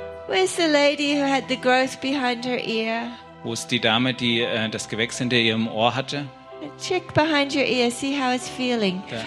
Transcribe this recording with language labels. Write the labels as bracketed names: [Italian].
[English] Where's the lady who had the growth behind her ear? [German] Wo ist die Dame, die das Gewächs hinter ihrem Ohr hatte? [English] Check behind your ear, see how it's feeling.